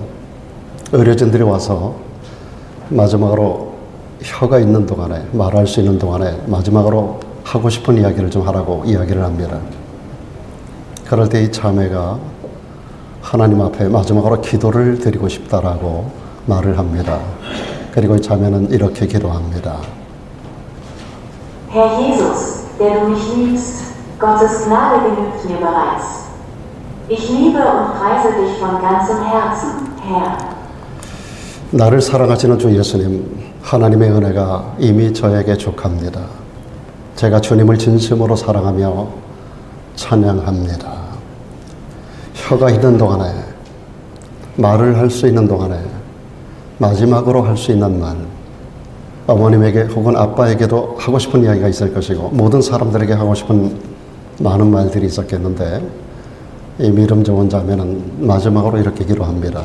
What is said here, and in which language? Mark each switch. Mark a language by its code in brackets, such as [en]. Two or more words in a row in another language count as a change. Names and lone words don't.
[ko] 의료진들이 와서 마지막으로 혀가 있는 동안에, 말할 수 있는 동안에 마지막으로 하고 싶은 이야기를 좀 하라고 이야기를 합니다. 그럴 때 이 자매가 하나님 앞에 마지막으로 기도를 드리고 싶다라고 말을 합니다. 그리고 이 자매는 이렇게 기도합니다. [de] Herr Jesus, der du mich liebst, Gottes Gnade genügt mir bereits. Ich liebe und preise dich von ganzem Herzen, Herr. [ko] 나를 사랑하시는 주 예수님, 하나님의 은혜가 이미 저에게 족합니다. 제가 주님을 진심으로 사랑하며 찬양합니다. 혀가 있는 동안에, 말을 할 수 있는 동안에 마지막으로 할 수 있는 말, 어머님에게 혹은 아빠에게도 하고 싶은 이야기가 있을 것이고 모든 사람들에게 하고 싶은 많은 말들이 있었겠는데, 이 믿음 좋은 자매는 마지막으로 이렇게 기도합니다.